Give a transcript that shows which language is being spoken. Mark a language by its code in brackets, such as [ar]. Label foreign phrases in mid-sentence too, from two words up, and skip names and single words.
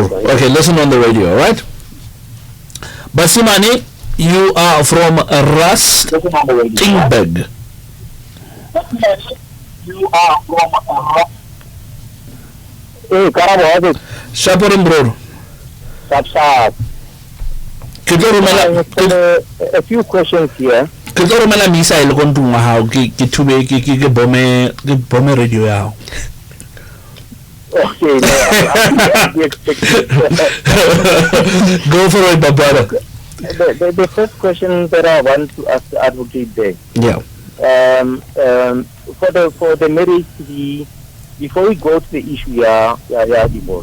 [en] Okay, listen on the radio, all right? Basimani, you are from Rustenburg. You are from Hey, Karabo, Shaporin bro. Sapsap. A few questions here. [st] Ke tlo romela missile go ntlong wa hao ke thube ke bombe radio ya hao. [en] Okay, no, go for it, my brother. The first question that I want to ask the advocate there. Yeah. For the marriage to be, before we go to the issue, divorce.